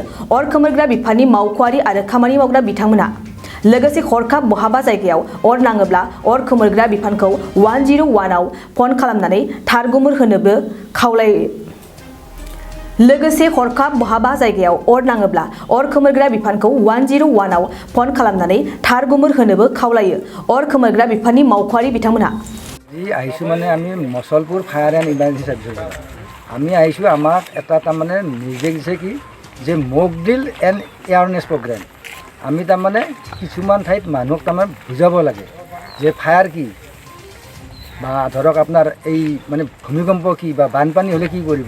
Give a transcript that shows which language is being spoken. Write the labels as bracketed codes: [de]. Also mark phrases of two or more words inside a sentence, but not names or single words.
[brx] अर खोमोरग्रा बिफाननि मावख'आरि आरो खामानि मावग्रा बिथांमोनहा लोगोसे हरखाब बहाबा जायगायाव अर नाङोब्ला अर खोमोरग्रा बिफानखौ 101 आव फन खालामनानै थार गुमुर होनोबो खावलायो। लोगोसे हरखाब बहाबा जायगायाव अर नाङोब्ला अर खोमोरग्रा बिफानखौ 101 आव फन खालामनानै थार गुमुर होनोबो खावलायो। अर खोमोरग्रा बिफाननि मावख'आरि बिथांमोनहा [as] আহিছোঁ মানে আমি মছলপুৰ ফায়াৰ এণ্ড ইমাৰ্জেঞ্চি ছাৰ্ভিচৰ আমি আহিছোঁ। আমাক এটা তাৰমানে নিৰ্দেশ দিছে কি যে [en] mock drill and awareness program [as] আমি তাৰমানে কিছুমান ঠাইত মানুহক তাৰমানে বুজাব লাগে যে ফায়াৰ কি বা ধৰক আপোনাৰ এই মানে ভূমিকম্প কি বা বানপানী হ'লে কি কৰিব।